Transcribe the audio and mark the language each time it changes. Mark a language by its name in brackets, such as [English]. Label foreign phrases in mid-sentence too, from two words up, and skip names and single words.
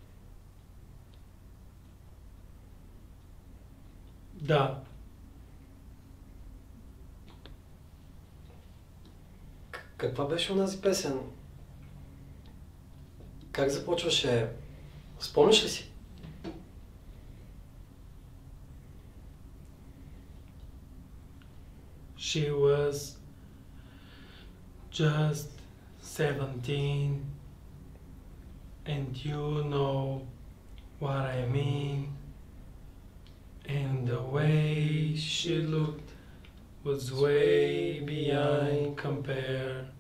[Bulgarian] Да. Каква беше онази песен? Как започваше? Спомняш ли си? [English] She was just 17 and you know what I mean, and the way she looked was way beyond compare.